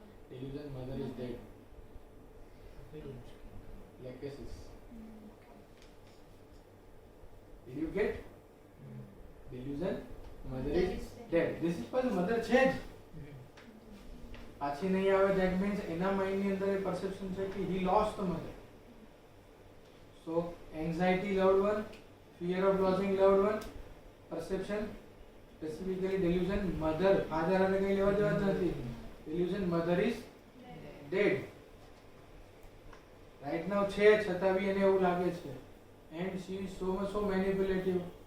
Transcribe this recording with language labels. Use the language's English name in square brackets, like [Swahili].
[English] Delusion, mother is dead. Legacies. Did you get? Delusion, mother is dead. This is for the mother change. [Gujarati] પાછી નહીં આવે, [English] that means [Gujarati] એના mind ની અંદર એ perception છે કે [English] he lost the mother. So anxiety loved one, fear of losing loved one, perception, specifically delusion, mother, father [Gujarati] અને કઈ લેવા દેવા જ નથી. [English] Delusion, mother is dead. Right now [Gujarati] છે છતાં બી એને એવું લાગે છે. [English] And she is so manipulative.